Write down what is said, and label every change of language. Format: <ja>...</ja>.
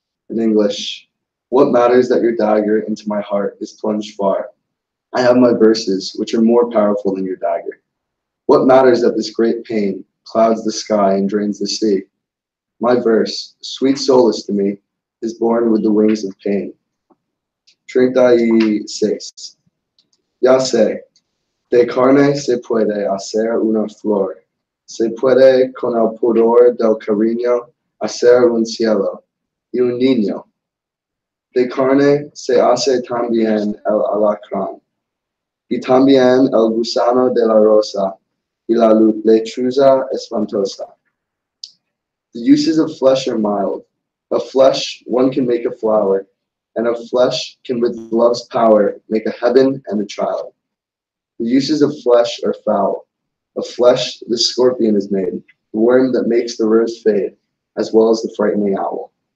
<en>In English, what matters that your dagger into my heart is plunged far? I have my verses, which are more powerful than your dagger. What matters that this great pain clouds the sky and drains the sea? My verse, sweet solace to me, is born with the wings of pain. 36.</en> <es>Ya sé, de carne se puede hacer una flor. Se puede con el pudor del cariño hacer un cielo y un niño. De carne se hace también el alacrán, y también el gusano de la rosa, y la lechuza espantosa.</es> <en>The uses of flesh are mild. Of flesh one can make a flower, and of flesh can with love's power make a heaven and a child. The uses of flesh are foul. Of flesh the scorpion is made, the worm that makes the rose fade, as well as the frightening owl.</en>